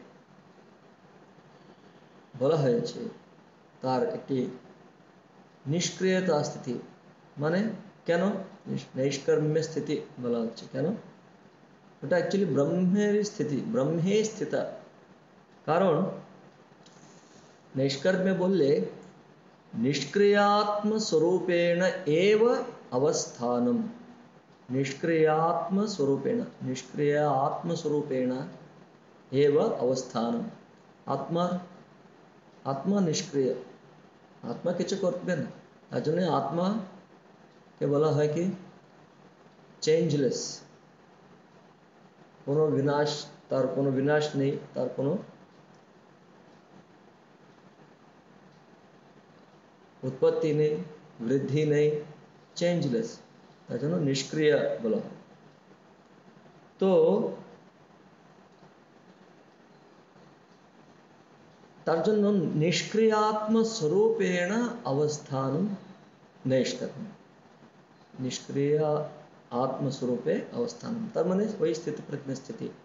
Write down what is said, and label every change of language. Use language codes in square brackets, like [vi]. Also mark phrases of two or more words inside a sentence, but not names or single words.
[bn] বলা হয়েছে, তার একটি নিষ্ক্রিয়তা স্থিতি, মানে কেন নৈষ্কর্ম্য স্থিতি বলা হচ্ছে, কেন ওটা অ্যাকচুয়ালি ব্রহ্মের স্থিতি, ব্রহ্মে স্থিতা। কারণ নৈষ্কর্ম্য বললে [sa] निष्क्रियात्म स्वरूपेण एव अवस्थानम, निष्क्रियात्म स्वरूपेण, निष्क्रिय आत्म स्वरूपेण एव अवस्थानम। आत्मा आत्मा निष्क्रिय, [bn] आत्मा কিছু করবে না, তার জন্য আত্মাকে বলা হয় কি চেঞ্জলেস, কোনো বিনাশ, তার কোনো বিনাশ নেই, তার কোনো [hi] उत्पत्ति नहीं, वृद्धि नहीं, [bn] चेंजलेस, তার জন্য নিষ্ক্রিয় বলা হয়। তো তার জন্য [sa] নিষ্ক্রিয়াত্ম স্বরূপেণ অবস্থানম [bn] নৈষ্কর্ম্য, নিষ্ক্রিয় [sa] आत्मस्वरूपे अवस्थान, [bn] তার মানে ওই স্থিতি প্রজ্ঞ স্থিতি,